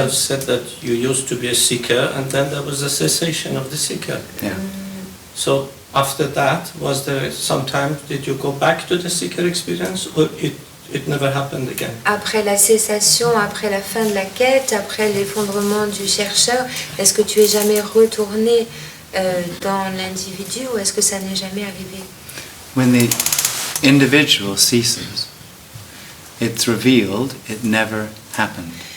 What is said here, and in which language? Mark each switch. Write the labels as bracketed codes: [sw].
[en] yourself said that you used to be a seeker and then there was a cessation of the seeker. Yeah. So after that, was there some time, did you go back to the seeker experience or it never happened again? [fr] Après la cessation, après la fin de la quête, après l'effondrement du chercheur, est-ce que tu es jamais retourné dans l'individu ou est-ce que ça n'est jamais arrivé? [en] When the individual ceases, it's revealed it never happened.